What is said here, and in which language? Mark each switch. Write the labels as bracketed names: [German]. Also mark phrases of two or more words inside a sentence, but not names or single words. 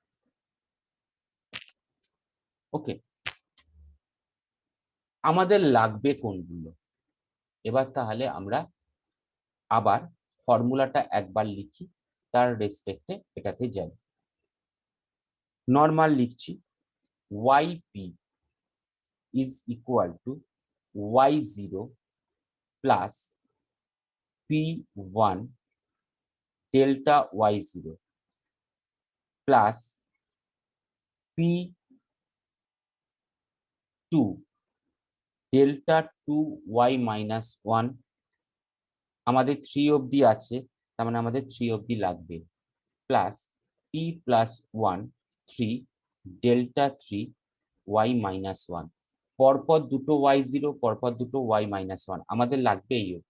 [Bangla] ওকে, আমাদের লাগবে কোনগুলো, এবার তাহলে আমরা আবার ফর্মুলাটা একবার লিখি, তার রেসপেক্টে এটাতে যাই। [English] নর্মাল লিখছি, yp is equal to y0 plus p1 delta y0 plus p2 delta 2y-1, [Bangla] আমাদের 3 অবধি আছে, তার মানে আমাদের 3 অবধি লাগবে, প্লাস p+1 3 ডেল্টা 3y-1, পরপর দুটো y0, পরপর দুটো y-1 আমাদের লাগবে এই অবধি।